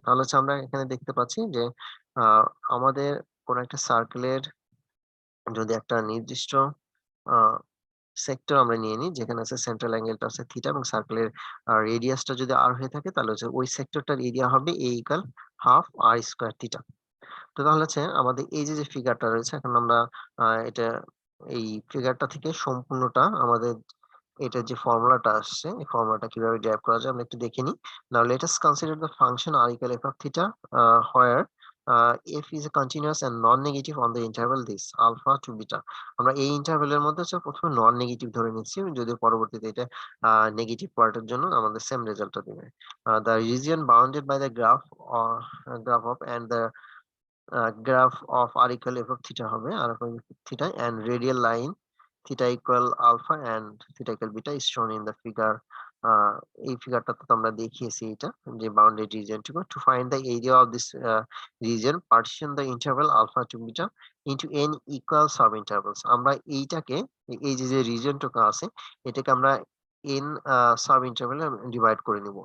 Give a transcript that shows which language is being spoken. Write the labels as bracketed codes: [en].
[bn] তাহলে হচ্ছে আমরা এখানে দেখতে পাচ্ছি যে আ আমাদের কোন একটা সার্কেলের যদি একটা নির্দিষ্ট আ সেক্টর আমরা নিয়ে নিই যেখানে আছে সেন্ট্রাল অ্যাঙ্গেলটা হচ্ছে থিটা এবং সার্কেলের রেডিয়াসটা যদি r হয়ে থাকে তাহলে হচ্ছে ওই সেক্টরটার এরিয়া হবে a equal half r square theta. তো তাহলে হচ্ছে আমাদের এই যে ফিগারটা রয়েছে, এখন আমরা এটা এই ফিগারটা থেকে সম্পূর্ণটা আমাদের এটার যে ফর্মুলাটা আসছে এই ফর্মুলাটা কিভাবে ডেরাইভ করা যায় আমরা একটু দেখে নিই। [en] Now let us consider the function r equal f of theta where f is a continuous and non-negative on the interval this alpha to beta. [bn] আমরা এই ইন্টারভ্যালের মধ্যে হচ্ছে প্রথমে নন নেগেটিভ ধরে নিচ্ছি, যদি পরবর্তীতে এটা নেগেটিভ পার্টের জন্য আমাদের সেম রেজাল্টটা দিবে। [en] The region bounded by the graph or graph of and the graph of r equal f of theta হবে, r of theta and radial line theta equal alpha and theta equal beta is shown in the figure. [bn] এই ফিগারটাতে তো আমরা দেখিয়েছি এটা যে bounded রিজিয়নটুকু। [en] To find the area of this region partition the interval alpha to beta into n equal subintervals. [bn] আমরা এইটাকে এই যে রিজিয়নটুকু আছে এটাকে আমরা n সাব ইন্টারভালে ডিভাইড করে নিব।